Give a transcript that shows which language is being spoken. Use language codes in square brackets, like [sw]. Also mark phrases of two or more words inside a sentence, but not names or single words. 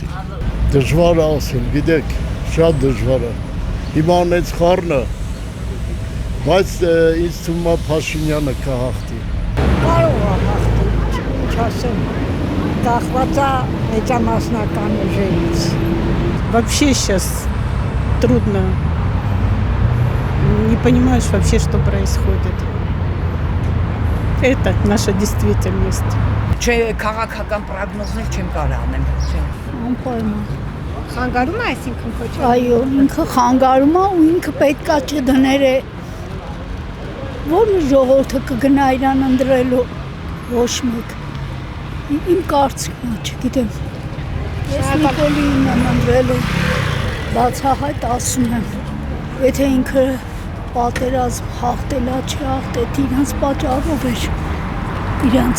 [hy] Դժվար է ասել, գիտեք, շատ դժվար է։ Հիմա անեց խառնը, բայց ինձ թվում է Փաշինյանը կհաղթի։ Կարող է հաղթի, ինչ ասեմ, կախված է մեծամասնական ուժերից։ [ru] Вообще сейчас трудно. Не понимаешь вообще, что происходит. Это наша действительность. [hy] Չէ, քաղաքական պրոգնոզներ չեմ կարող անեմ։ Անպայման։ Խանգարում է այսինքն Քոչարյանը։ Այո, ինքը խանգարում է ու ինքը պետքա չդներ է։ Ո՞ր ժողովուրդը կգնա իրան ընտրելու, ոչ մեկ։ Իմ կարծիքն է, չգիտեմ։ Ես Նիկոլին եմ ընտրելու, բացահայտ ասում եմ, եթե ինքը պատերազմ հաղթելա, չհաղթեց, իրանց պատճառով էր, իրանց։